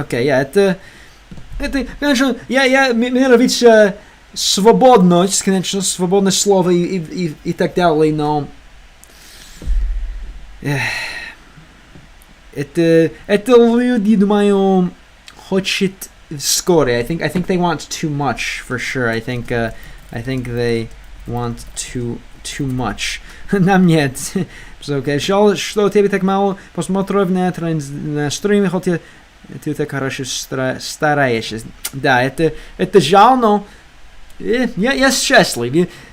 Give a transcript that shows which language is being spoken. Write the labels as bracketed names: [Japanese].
[Russian] Окей, это, конечно, мне нравится свободность, конечно, свободное слово и так далее, но это люди, думаю, хочет вскоре. [English] I think they want too much for sure. I think they want too much. [Russian] Нам нет. Okay. Что тебе так мало просмотров на стриме, хотя ты так хорошо стараешься. Да, это жаль, но я счастлив.